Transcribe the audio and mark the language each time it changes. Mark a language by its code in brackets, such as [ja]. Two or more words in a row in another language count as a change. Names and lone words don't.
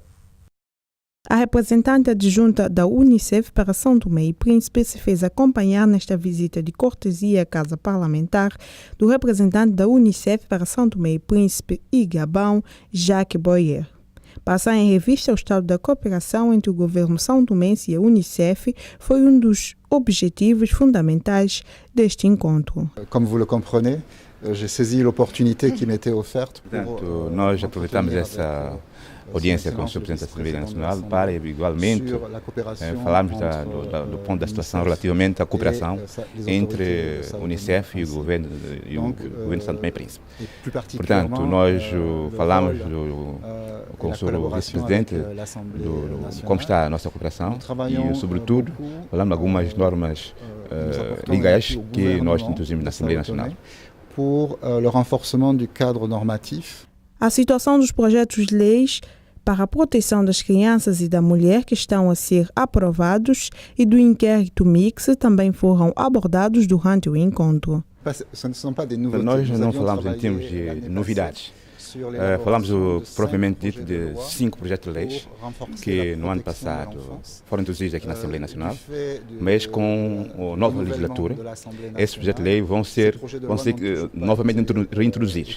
[pt] A representante adjunta da Unicef para São Tomé e Príncipe se fez acompanhar nesta visita de cortesia à Casa Parlamentar do representante da Unicef para São Tomé e Príncipe e Gabão, Jacques Boyer. Passar em revista o estado da cooperação entre o governo são-tomense e a Unicef foi um dos objetivos fundamentais deste encontro. [fr] Como vous le comprenez, j'ai saisi l'opportunité qui m'était offerte. [pt] Portanto, nós aproveitamos essa audiência com o Sr. Presidente da Assembleia Nacional para, igualmente, falarmos do ponto da situação relativamente à cooperação entre a Unicef e o governo de São Tomé e Príncipe. Portanto, nós falamos com o Sr. Vice-Presidente de como está a nossa cooperação e, sobretudo, falamos de algumas normas legais que nós introduzimos na Assembleia Nacional. [fr] Pour le renforcement du cadre normatif. [pt] A situação dos projetos de leis para a proteção das crianças e da mulher que estão a ser aprovados e do inquérito mix também foram abordados durante o encontro. Nós não falamos em termos de novidades. Falamos propriamente dito de 5 projetos de leis que no ano passado foram introduzidos aqui na Assembleia Nacional, mas com a nova legislatura, esses projetos de lei vão ser novamente reintroduzidos.